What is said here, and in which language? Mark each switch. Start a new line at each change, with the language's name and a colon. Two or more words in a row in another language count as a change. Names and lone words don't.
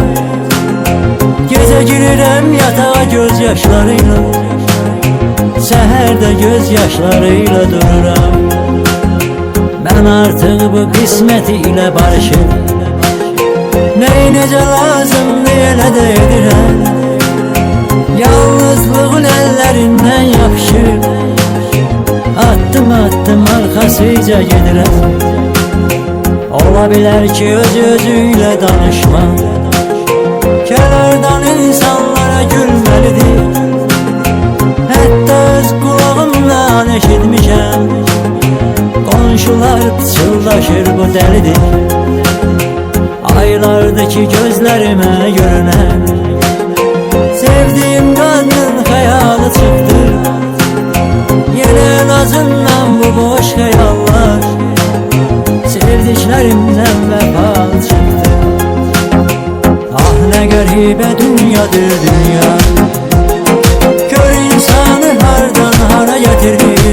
Azerbaijani: Gece girirəm yatağa gözyaşlarıyla, səhərdə gözyaşlarıyla dururam. Ben artık bu qismeti ilə barışım, necə lazımdır elə də edirəm. Yalnızlığın əllərindən yapışır, attım attım arxasıca gedirəm. Ola bilər ki özüyle danışma, kənardan insanlara gülməlidir. Hətta öz qulağımdan eşitmişəm, qonşular pıçıldaşır bu dəlidir. Aylardaki gözlerime görünən sevdiğim qadının xəyalı çıxdı.
Turkish: Yine en azından bu boş hayallar sevdiklerimden vefat çıktı.
Azerbaijani: Ah ne garibə dünyadır dünya, gör insanı hardan hara getirir.